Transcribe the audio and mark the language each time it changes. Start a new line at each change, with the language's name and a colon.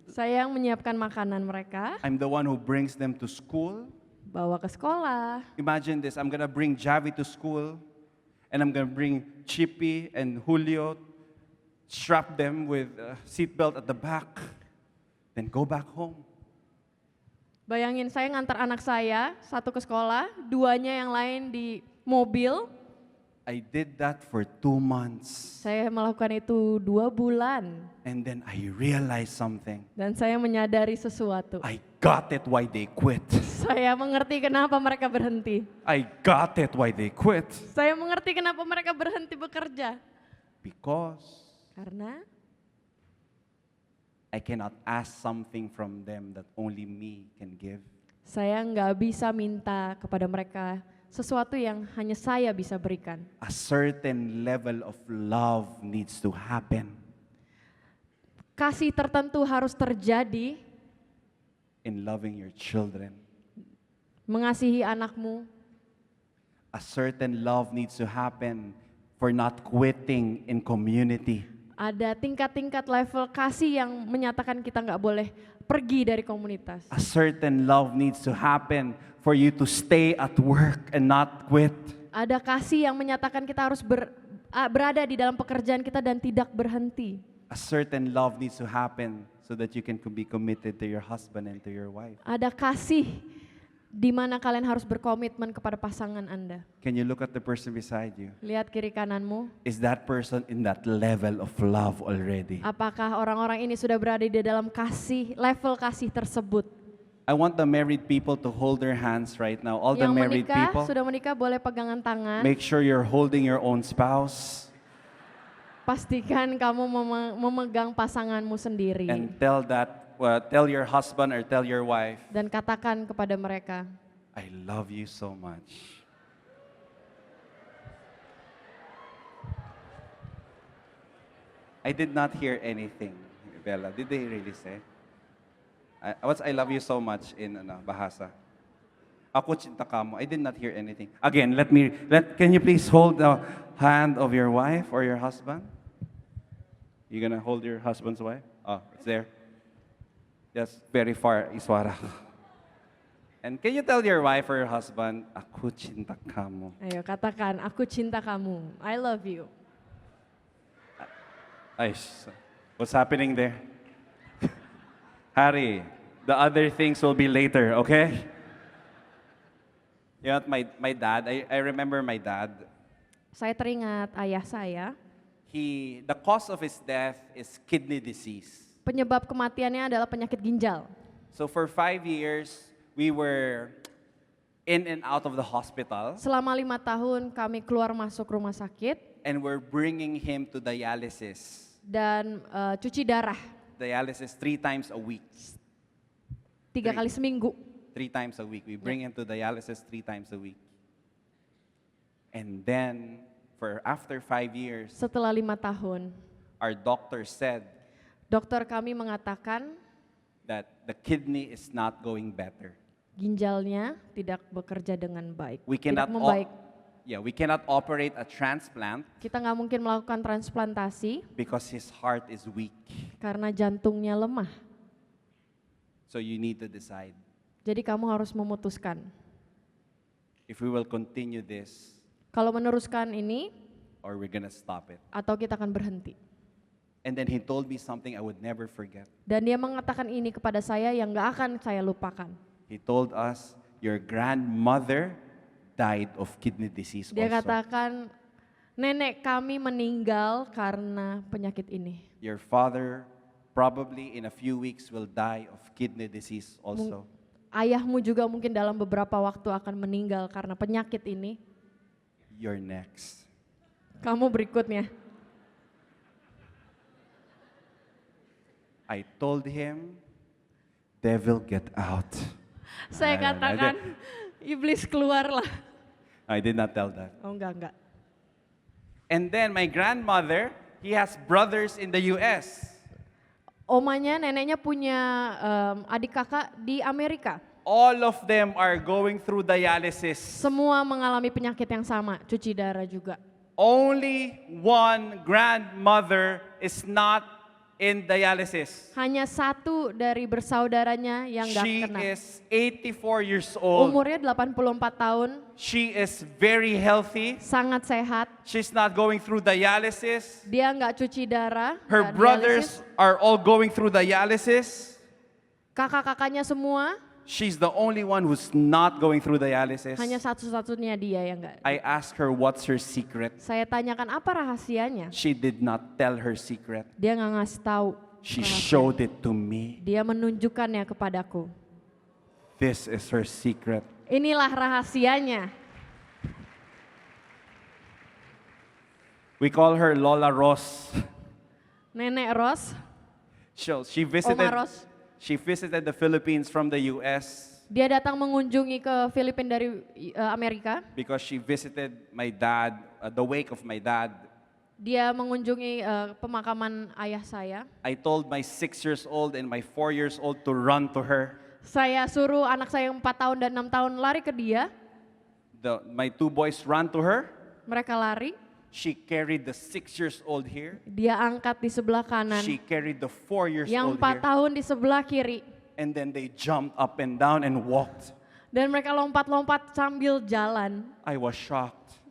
Indonesian: Saya yang menyiapkan makanan mereka,
English: I'm the one who brings them to school.
Indonesian: bawa ke sekolah.
English: Imagine this, I'm gonna bring Javi to school, and I'm gonna bring Chippy and Julio, strap them with a seatbelt at the back, then go back home.
Indonesian: Bayangin saya ngantar anak saya, satu ke sekolah, 2-nya yang lain di mobil.
English: I did that for 2 months,
Indonesian: Saya melakukan itu 2 bulan.
English: and then I realized something.
Indonesian: Dan saya menyadari sesuatu.
English: I got it why they quit.
Indonesian: Saya mengerti kenapa mereka berhenti.
English: I got it why they quit.
Indonesian: Saya mengerti kenapa mereka berhenti bekerja.
English: Because
Indonesian: Karena
English: I cannot ask something from them that only me can give.
Indonesian: saya nggak bisa minta kepada mereka sesuatu yang hanya saya bisa berikan.
English: A certain level of love needs to happen
Indonesian: Kasih tertentu harus terjadi,
English: in loving your children.
Indonesian: mengasihi anakmu.
English: A certain love needs to happen for not quitting in community.
Indonesian: Ada tingkat-tingkat level kasih yang menyatakan kita nggak boleh pergi dari komunitas.
English: A certain love needs to happen for you to stay at work and not quit.
Indonesian: Ada kasih yang menyatakan kita harus berada di dalam pekerjaan kita dan tidak berhenti.
English: A certain love needs to happen so that you can be committed to your husband and to your wife.
Indonesian: Ada kasih di mana kalian harus berkomitmen kepada pasangan Anda.
English: Can you look at the person beside you?
Indonesian: Lihat kiri kananmu.
English: Is that person in that level of love already?
Indonesian: Apakah orang-orang ini sudah berada di dalam kasih, level kasih tersebut?
English: I want the married people to hold their hands right now. All the
Indonesian: Yang
English: married
Indonesian: menikah,
English: people,
Indonesian: sudah menikah boleh pegangan tangan.
English: make sure you're holding your own spouse
Indonesian: Pastikan kamu memegang pasanganmu sendiri.
English: and tell your husband or tell your wife,
Indonesian: Dan katakan kepada mereka,
English: I love you so much. I did not hear anything. Bella, did they really say? What's I love you so much in Bahasa?
Indonesian: Ako cinta kamo.
English: I did not hear anything. Again, can you please hold the hand of your wife or your husband? You gonna hold your husband's wife? Oh, it's there. Just very far, Iswara. And can you tell your wife or your husband,
Indonesian: aku cinta kamu. Ayo katakan, aku cinta kamu.
English: I love you. Ay, what's happening there? Harry, the other things will be later, okay? You know, my dad, I remember my dad.
Indonesian: Saya teringat ayah saya.
English: The cause of his death is kidney disease.
Indonesian: Penyebab kematiannya adalah penyakit ginjal.
English: So for 5 years, we were in and out of the hospital.
Indonesian: Selama 5 tahun kami keluar masuk rumah sakit.
English: And we're bringing him to dialysis.
Indonesian: Dan cuci darah.
English: Dialysis 3 times a week.
Indonesian: 3 kali seminggu.
English: 3 times a week. We bring him to dialysis 3 times a week. And then, after 5 years,
Indonesian: setelah 5 tahun,
English: our doctor said,
Indonesian: dokter kami mengatakan
English: that the kidney is not going better.
Indonesian: Ginjalnya tidak bekerja dengan baik.
English: We
Indonesian: tidak
English: cannot
Indonesian: membaik.
English: we cannot operate a transplant.
Indonesian: Kita nggak mungkin melakukan transplantasi
English: because his heart is weak.
Indonesian: Karena jantungnya lemah.
English: So you need to decide.
Indonesian: Jadi kamu harus memutuskan.
English: If we will continue this.
Indonesian: Kalau meneruskan ini.
English: Or we're gonna stop it.
Indonesian: Atau kita akan berhenti.
English: And then he told me something I would never forget.
Indonesian: Dan dia mengatakan ini kepada saya yang gak akan saya lupakan.
English: He told us, your grandmother died of kidney disease
Indonesian: Dia
English: also.
Indonesian: katakan, nenek kami meninggal karena penyakit ini.
English: Your father probably in a few weeks will die of kidney disease also.
Indonesian: Ayahmu juga mungkin dalam beberapa waktu akan meninggal karena penyakit ini.
English: You're next.
Indonesian: Kamu berikutnya.
English: I told him, devil get out.
Indonesian: Saya katakan, iblis keluarlah.
English: I did not tell that.
Indonesian: Oh enggak.
English: And then my grandmother, he has brothers in the US.
Indonesian: Omanya, neneknya punya adik kakak di Amerika.
English: All of them are going through dialysis.
Indonesian: Semua mengalami penyakit yang sama, cuci darah juga.
English: Only one grandmother is not in dialysis.
Indonesian: Hanya satu dari bersaudaranya yang gak kena.
English: She is 84 years old.
Indonesian: Umurnya 84 tahun.
English: She is very healthy.
Indonesian: Sangat sehat.
English: She's not going through dialysis.
Indonesian: Dia nggak cuci darah.
English: Her brothers are all going through dialysis.
Indonesian: Kakak-kakaknya semua.
English: She's the only one who's not going through dialysis.
Indonesian: Hanya satu-satunya dia yang nggak.
English: I asked her what's her secret.
Indonesian: Saya tanyakan apa rahasianya.
English: She did not tell her secret.
Indonesian: Dia nggak ngasih tahu.
English: She showed it to me.
Indonesian: Dia menunjukkannya kepadaku.
English: This is her secret.
Indonesian: Inilah rahasianya.
English: We call her Lola Ross.
Indonesian: Nenek Ros.
English: She visited.
Indonesian: Oma Ros.
English: She visited the Philippines from the US.
Indonesian: Dia datang mengunjungi ke Filipina dari Amerika.
English: Because she visited my dad, the wake of my dad.
Indonesian: Dia mengunjungi pemakaman ayah saya.
English: I told my 6 years old and my 4 years old to run to her.
Indonesian: Saya suruh anak saya yang 4 tahun dan 6 tahun lari ke dia.
English: My 2 boys ran to her.
Indonesian: Mereka lari.
English: She carried the 6 years old here.
Indonesian: Dia angkat di sebelah kanan.
English: She carried the 4 years
Indonesian: Yang
English: old
Indonesian: 4
English: here.
Indonesian: tahun di sebelah kiri.
English: And then they jumped up and down and walked.
Indonesian: Dan mereka lompat-lompat sambil jalan.
English: I was shocked.